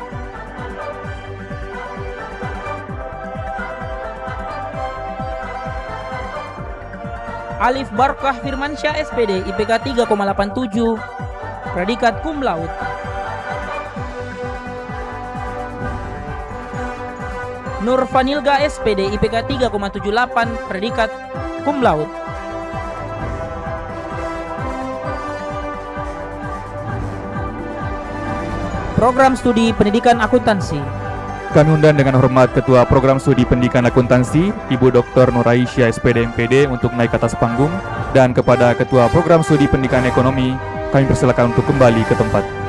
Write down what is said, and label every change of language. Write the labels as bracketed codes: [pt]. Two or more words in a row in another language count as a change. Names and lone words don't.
[id] Alif Barkah Firmansyah SPD IPK 3,87 predikat [la] cum laude. [id] Nur Vanilga SPD IPK 3,78 predikat [la] cum laude. [id] Program Studi Pendidikan Akuntansi. Kami undang dengan hormat Ketua Program Studi Pendidikan Akuntansi, Ibu Dr. Nuraisyah SPD MPD untuk naik ke atas panggung, dan kepada Ketua Program Studi Pendidikan Ekonomi, kami persilakan untuk kembali ke tempat.